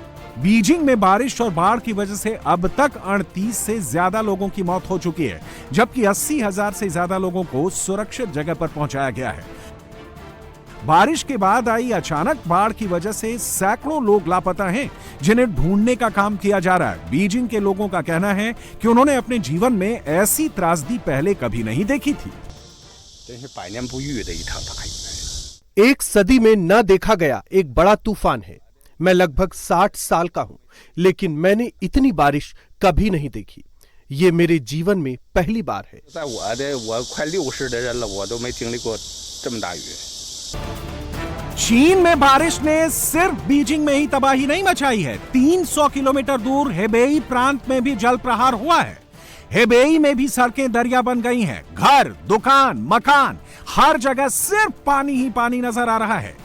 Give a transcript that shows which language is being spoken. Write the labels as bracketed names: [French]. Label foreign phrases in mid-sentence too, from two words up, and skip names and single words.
[Hindi] बीजिंग में बारिश और बाढ़ की वजह से अब तक 38 से ज्यादा लोगों की मौत हो चुकी है, जबकि 80,000 से ज्यादा लोगों को सुरक्षित जगह पर पहुंचाया गया है। बारिश के बाद आई अचानक बाढ़ की वजह से सैकड़ों लोग लापता हैं, जिन्हें ढूंढने का काम किया जा रहा है। बीजिंग के लोगों का कहना है कि उन्होंने अपने जीवन में ऐसी त्रासदी पहले कभी नहीं देखी थी। [Chinese] 真是百年不遇的一场大雨。 [Hindi] एक सदी में न देखा गया एक बड़ा तूफान है। मैं लगभग 60 साल का हूं, लेकिन मैंने इतनी बारिश कभी नहीं देखी। ये मेरे जीवन में पहली बार है। [Chinese] 在我快60的人了，我都没经历过这么大雨。 [Hindi] चीन में बारिश ने सिर्फ बीजिंग में ही तबाही नहीं मचाई है, 300 किलोमीटर दूर हेबेई प्रांत में भी जल प्रहार हुआ है। हेबेई में भी सड़कें दरिया बन गई हैं। घर, दुकान, मकान, हर जगह सिर्फ पानी ही पानी नजर आ रहा है।